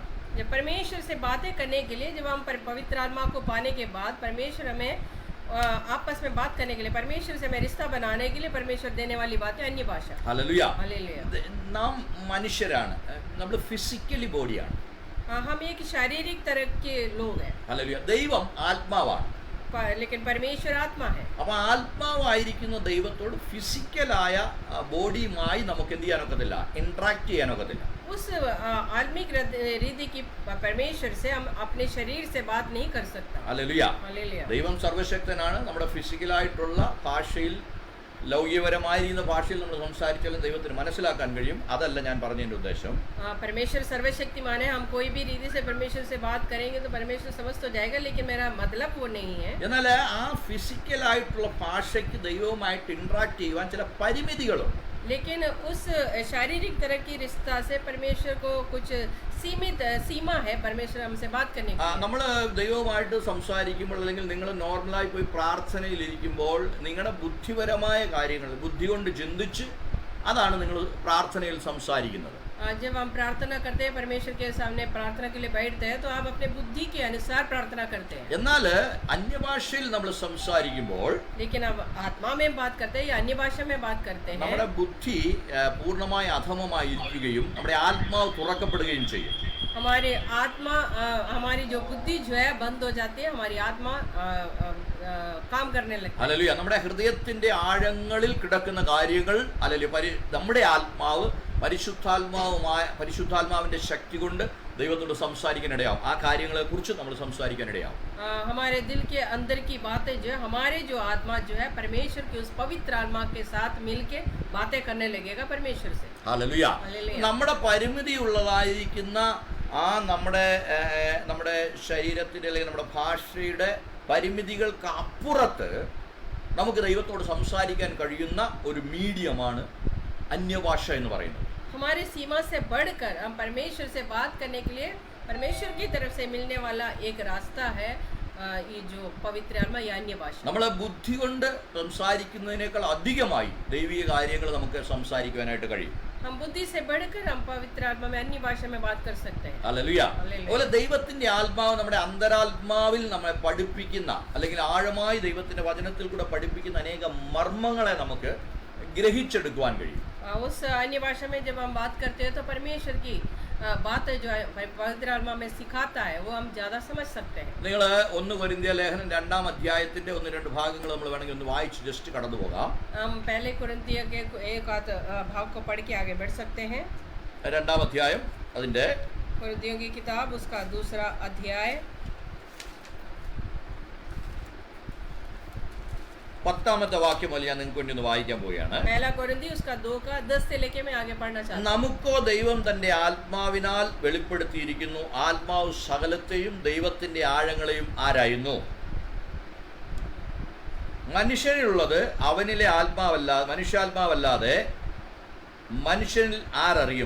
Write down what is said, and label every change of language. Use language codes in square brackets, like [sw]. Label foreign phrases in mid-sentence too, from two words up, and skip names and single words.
[hi] जब परमेश्वर से बातें करने के लिए जब हम पवित्र आत्मा को पाने के बाद परमेश्वर हमें आपस में बात करने के लिए परमेश्वर से हमें रिश्ता बनाने के लिए परमेश्वर देने वाली बातें अन्य भाषा. [ml] ഹല്ലേലൂയ. [hi] हालेलुया. [ml] നാം മനുഷ്യരാണ്, നമ്മൾ [en] physically body. [hi] हम एक शारीरिक तरह के लोग हैं [ml] ഹല്ലേലൂയ. ദൈവം ആത്മാവാണ്. [hi] लेकिन परमेश्वर आत्मा है. [ml] അപ്പോൾ ആത്മാവായിരിക്കുന്ന ദൈവത്തോട് [en] physical body [ml] നമുക്ക് എന്ത് ചെയ്യാനൊക്കത്തില്ല, ഇന്ററാക്ട് ചെയ്യാനൊക്കത്തില്ല. [hi] उस आत्मिक रीति की परमेश्वर से हम अपने शरीर से बात नहीं कर सकता. [ml] ഹല്ലേലൂയ. [hi] हालेलुया. [ml] ദൈവം സർവശക്തനാണ്. നമ്മുടെ ഫിസിക്കലായിട്ടുള്ള ഭാഷയിൽ ലൗകികപരമായിരിക്കുന്ന ഭാഷയിൽ നമ്മൾ സംസാരിച്ചാലും ദൈവത്തിന് മനസ്സിലാക്കാൻ കഴിയും. അതല്ല ഞാൻ പറഞ്ഞതിൻ്റെ ഉദ്ദേശം. [hi] परमेश्वर सर्वशक्तिमान है. हम कोई भी रीति से परमेश्वर से बात करेंगे तो परमेश्वर समझ तो जाएगा लेकिन मेरा मतलब वो नहीं है. [ml] എന്നാൽ ആ ഫിസിക്കലായിട്ടുള്ള ഭാഷയ്ക്ക് ദൈവവുമായിട്ട് ഇന്ററാക്ട് ചെയ്യുവാൻ ചില പരിമിതികളുണ്ട്. [hi] लेकिन उस शारीरिक तरह की रिश्ता से परमेश्वर को कुछ सीमित सीमा है परमेश्वर हमसे बात करने की। [ml] നമ്മൾ ദൈവവുമായിട്ട് സംസാരിക്കുമ്പോൾ അല്ലെങ്കിൽ നിങ്ങൾ നോർമലായി പോയി പ്രാർത്ഥനയിലിരിക്കുമ്പോൾ നിങ്ങളുടെ ബുദ്ധിപരമായ കാര്യങ്ങൾ ബുദ്ധി കൊണ്ട് ചിന്തിച്ച് അതാണ് നിങ്ങൾ പ്രാർത്ഥനയിൽ സംസാരിക്കുന്നത്. [hi] जब हम प्रार्थना करते हैं परमेश्वर के सामने प्रार्थना के लिए बैठते हैं तो आप अपने बुद्धि के अनुसार प्रार्थना करते हैं. [ml] എന്നാൽ അന്യഭാഷയിൽ നമ്മൾ സംസാരിക്കുമ്പോൾ [hi] लेकिन अब आत्मा में बात करते हैं या अन्य भाषा में बात करते हैं [ml] നമ്മുടെ ബുദ്ധി പൂർണ്ണമായി അധമമായി ഇരിക്കുകയും നമ്മുടെ ആത്മാവ് തുറക്കപ്പെടുകയും ചെയ്യും. [hi] हमारे आत्मा हमारी जो बुद्धि जो है बंद हो जाती है, हमारी आत्मा काम करने लगती है. [ml] ഹല്ലേലൂയ. നമ്മുടെ ഹൃദയത്തിന്റെ ആഴങ്ങളിൽ കിടക്കുന്ന കാര്യങ്ങൾ ഹല്ലേലൂയ നമ്മുടെ ആത്മാവ് പരിശുദ്ധാത്മാവിന്റെ ശക്തി കൊണ്ട് ദൈവത്തോട് സംസാരിക്കാനിടയാവും. ആ കാര്യങ്ങളെ കുറിച്ച് നമ്മൾ സംസാരിക്കാനിടയാവും. [hi] हमारे दिल के अंदर की बातें जो है हमारे जो आत्मा जो है परमेश्वर की उस पवित्र आत्मा के साथ मिलके बातें करने लगेगा परमेश्वर से. [ml] ഹല്ലേലൂയ. ഹല്ലേലൂയ. നമ്മുടെ പരിമിതിയുള്ളതായിരിക്കുന്ന ആ നമ്മുടെ ശരീരത്തിന്റെ അല്ലെങ്കിൽ നമ്മുടെ ഭാഷയുടെ പരിമിതികൾക്ക് അപ്പുറത്ത് നമുക്ക് ദൈവത്തോട് സംസാരിക്കാൻ കഴിയുന്ന ഒരു മീഡിയമാണ് അന്യഭാഷ എന്ന് പറയുന്നത്. [hi] हमारी सीमा से बढ़कर हम परमेश्वर से बात करने के लिए परमेश्वर की तरफ से मिलने वाला एक रास्ता है ये जो पवित्र आत्मा या अन्य भाषा. [ml] നമ്മൾ ബുദ്ധി കൊണ്ട് സംസാരിക്കുന്നതിനേക്കാൾ അധികമായി ദൈവിക കാര്യങ്ങൾ നമുക്ക് സംസാരിക്കുവാനായിട്ട് കഴിയും. [hi] हम बुद्धि से बढ़कर हम पवित्र आत्मा में अन्य भाषा में बात कर सकते हैं. [ml] ഹല്ലേലൂയ. ഹല്ലേലൂയ. അതുപോലെ ദൈവത്തിന്റെ ആത്മാവ് നമ്മുടെ അന്തരാത്മാവിൽ നമ്മളെ പഠിപ്പിക്കുന്ന അല്ലെങ്കിൽ ആഴമായി ദൈവത്തിന്റെ വചനത്തിൽ കൂടെ പഠിപ്പിക്കുന്ന അനേക മർമ്മങ്ങളെ നമുക്ക് ഗ്രഹിച്ചെടുക്കുവാൻ കഴിയും. [hi] उस अन्य भाषा में जब हम बात करते हैं तो परमेश्वर की बात जो है पवित्र आत्मा में सिखाता है वो हम ज़्यादा समझ सकते हैं. [ml] നിങ്ങൾ 1 കൊരിന്ത്യർ ലേഖനം 2-ാം അധ്യായത്തിന്റെ 1-2 ഭാഗങ്ങൾ നമ്മൾ വേണമെങ്കിൽ ഒന്ന് വായിച്ച് ജസ്റ്റ് കടന്നു പോകാം. [hi] हम पहले कुरिन्थियों के एक आध भाग को पढ़ के आगे बढ़ सकते हैं. [ml] 2-ാം അധ്യായം അതിന്റെ [hi] कुरिन्थियों की किताब उसका 2 अध्याय [ml] 10-ാമത്തെ വാക്യം മുതൽ ഞാൻ നിങ്ങൾക്ക് വേണ്ടി ഒന്ന് വായിക്കാൻ പോവുകയാണ്. [hi] पहला कुरिन्थी उसका 2 का 10 से लेके मैं आगे पढ़ना चाहता हूँ. [ml] നമുക്കോ ദൈവം തന്റെ ആത്മാവിനാൽ വെളിപ്പെടുത്തിയിരിക്കുന്നു. ആത്മാവ് സകലത്തെയും ദൈവത്തിന്റെ ആഴങ്ങളെയും ആരായുന്നു. മനുഷ്യനിലുള്ളത് അവനിലെ മനുഷ്യാത്മാവല്ലാതെ മനുഷ്യനിൽ ആരറിയും.